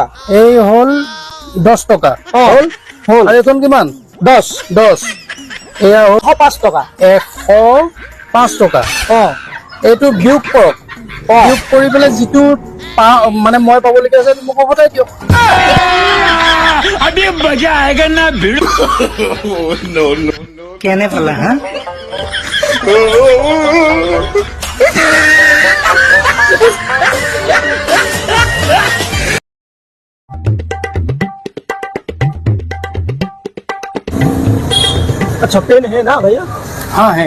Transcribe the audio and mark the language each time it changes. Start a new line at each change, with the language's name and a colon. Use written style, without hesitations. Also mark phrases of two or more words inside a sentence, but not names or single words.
Assamese: এই হ'ল 10 টকা হ'ল আৰু এখন কিমান 10 এয়া হ'ল 105 টকা 105 টকা এইটো বিয়োগ কৰক বিয়োগ কৰি পেলাই যিটো মানে মই পাবলগীয়া আছে মোক উভতাই দিয়ক
Hindi: अभी मजा आएगा ना भिड़
Assamese: কেনে পালা হা
Hindi: अच्छा पेन है ना भैया हाँ है